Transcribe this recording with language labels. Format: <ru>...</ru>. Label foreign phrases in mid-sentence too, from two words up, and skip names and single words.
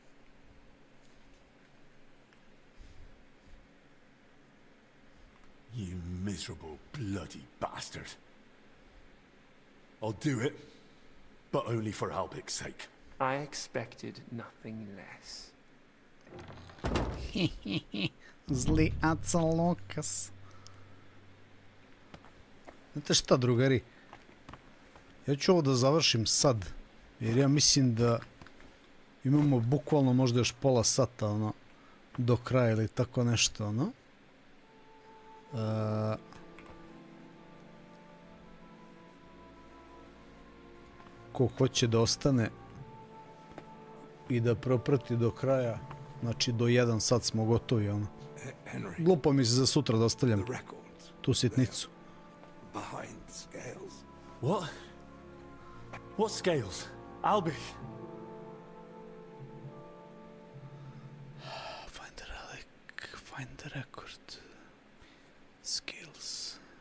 <en>You miserable bloody bastard. I'll do it, but only for Albic's sake. I expected nothing less.</en> <sr>Zli Aca Lokas. Znate šta, drugari? Ja ću ovo da završim sad. Jer ja mislim da imamo bukvalno možda još pola sata, ono, do kraja ili tako nešto, ono. Ko hoće da ostane i da proprati do kraja, znači do 1 sat smo gotovi, ono. Glupo mi se za sutra da ostavljam tu sitnicu.</sr> <en>What? What scales? Albic? Find the relic, find the record. Scales.</en>